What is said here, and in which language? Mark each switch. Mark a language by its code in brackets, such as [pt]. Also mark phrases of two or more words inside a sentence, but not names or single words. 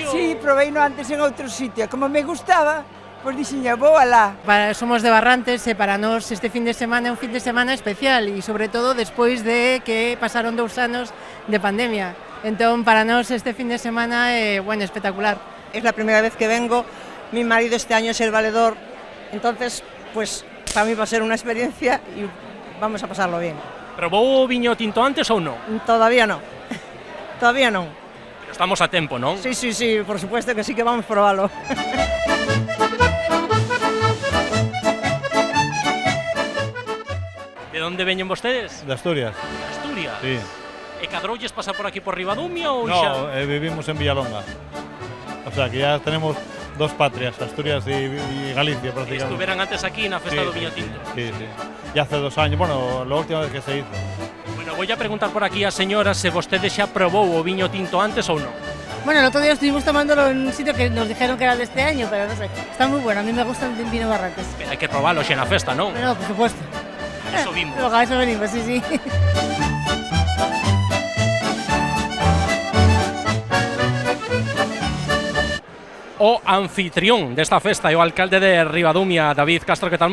[gl] Sí, proveino antes en outro sitio. Como me gustaba, pois dixiña, vou alá. Somos de Barrantes e para nós este fin de semana é un fin de semana especial e sobre todo despois de que pasaron 2 anos de pandemia. Entón, para nós este fin de semana é, bueno, espectacular. [es] Es la primera vez que vengo, mi marido este año es el valedor, entonces, pues, para mí va a ser una experiencia y vamos a pasarlo bien. [gl] Probou o viño tinto antes ou non? [es] Todavía no, todavía no. [gl] Pero estamos a tempo, non? [es] Sí, sí, sí, por supuesto que sí que vamos a probarlo. [gl] De onde veñen vostedes? [es] De Asturias, De Asturias. sí. [gl] E cadroulles pasar por aquí por Ribadumia ou [es] No, [gl] xa? [es] vivimos en Villalonga. O sea que ya tenemos dos patrias, Asturias y Galicia prácticamente. [gl] Estuveran antes aquí na festa do Viño Tinto. [es] Sí, sí. Ya hace 2 años, bueno, la última vez que se hizo. Bueno, voy a preguntar por aquí [gl] a señora se vostede xa probou o viño tinto antes ou non. [es] Bueno, el otro día estuvimos tomándolo en un sitio que nos dijeron que era de este año, pero no sé. Está muy bueno, a mí me gusta el vino Barrantes. [gl] Pero hai que probalo xa na festa, non? [es] Pero, por supuesto. Eso vimos. Luego a eso venimos, sí, sí. [gl] O anfitrión desta festa é o alcalde de Ribadumia, David Castro, que tal?